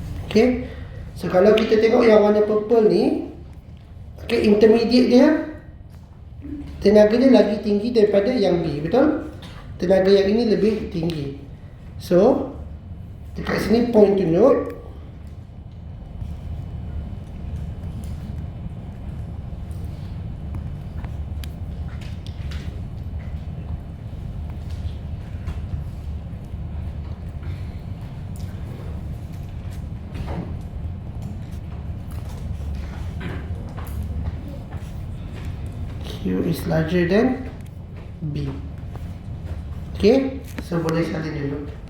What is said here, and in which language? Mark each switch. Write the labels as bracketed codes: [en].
[ms] Okay, so kalau kita tengok yang warna purple ni, okay, intermediate dia, tenaga dia lagi tinggi daripada yang B, betul? Tenaga yang ini lebih tinggi. [en] So, [ms] dekat sini [en] point to note, Q is larger than B. [ms] Okay, so boleh salin dulu.